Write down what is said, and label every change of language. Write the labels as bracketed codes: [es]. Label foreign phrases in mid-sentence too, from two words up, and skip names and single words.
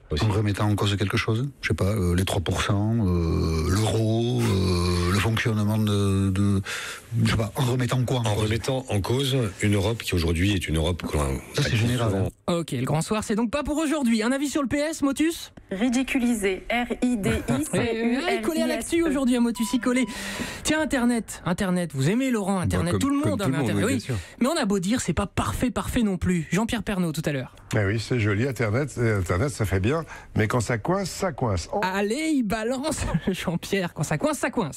[fr] En remettant en cause quelque chose? Je sais pas, les 3%, l'euro, le fonctionnement je sais pas, en remettant quoi en remettant en cause une Europe qui aujourd'hui est une Europe que l'on... Ça c'est général. Ok, le grand soir, c'est donc pas pour aujourd'hui. Un avis sur le PS, Motus? Ridiculisé, R-I-D-I-C-U-L-I-S-E. Collé à l'actu aujourd'hui, à Motus y collé. Tiens, Internet, vous aimez Laurent, Internet, comme, tout le monde comme a Internet. Oui, oui. Mais on a beau dire, c'est pas parfait non plus. Jean-Pierre Pernaut tout à l'heure. Eh oui, c'est joli, Internet ça fait bien, mais quand ça coince, ça coince. Oh. Allez, il balance Jean-Pierre, quand ça coince, ça coince.